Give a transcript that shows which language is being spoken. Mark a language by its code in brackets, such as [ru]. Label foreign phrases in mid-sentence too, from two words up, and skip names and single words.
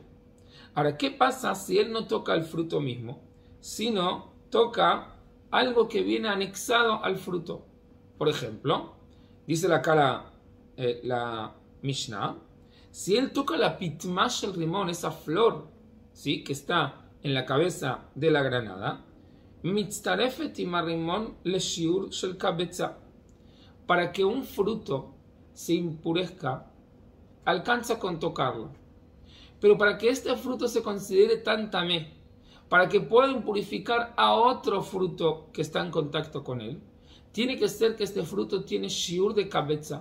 [es] Ahora, ¿qué pasa si él no toca el fruto mismo, sino toca algo que viene anexado al fruto? Por ejemplo, dice acá la Mishnah, si él toca la [he] פיטמה של רימון, [es] esa flor, ¿sí?, que está en la cabeza de la granada, [he] מצטרפת עמה רימון לשיעור של כביצה. [es] Para que un fruto se impurezca, alcanza con tocarlo. Pero para que este fruto se considere tan tamé, para que pueda impurificar a otro fruto que está en contacto con él, tiene que ser que este fruto tiene shiur de kabetza.